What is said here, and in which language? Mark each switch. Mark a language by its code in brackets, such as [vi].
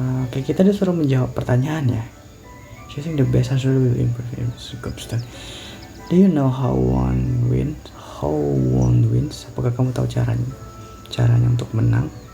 [id] Oke, kita disuruh menjawab pertanyaan ya. [en] Choosing the best answer will improve your gobstone. Do you know how one wins? How one wins? [id] Apakah kamu tahu caranya untuk menang?